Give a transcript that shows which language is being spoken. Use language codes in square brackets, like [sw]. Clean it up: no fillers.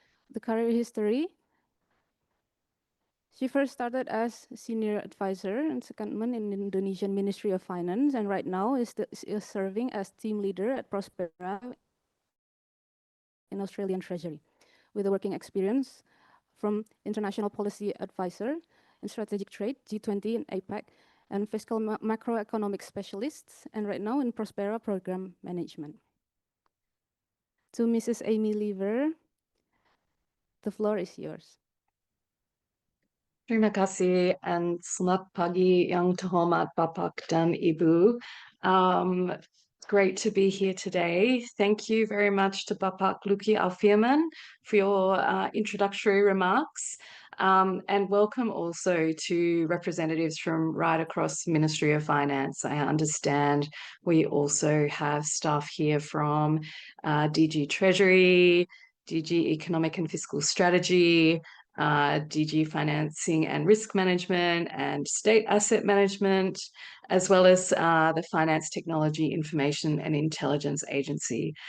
[en] The career history: she first started as senior advisor and secondment in Indonesian Ministry of Finance, and right now is serving as team leader at Prospera in Australian Treasury, with a working experience from international policy advisor in strategic trade, G20 and APEC, and fiscal macroeconomic specialists, and right now in Prospera program management. To Mrs. Amy Lever, the floor is yours. [id] Terima kasih and selamat pagi yang terhormat Bapak dan Ibu. [en] Great to be here today. Thank you very much to Bapak Luki Alfirman for your introductory remarks. And welcome also to representatives from right across Ministry of Finance. I understand we also have staff here from DG Treasury, DG Economic and Fiscal Strategy, DG Financing and Risk Management and State Asset Management, as well as the Finance Technology Information and Intelligence Agency.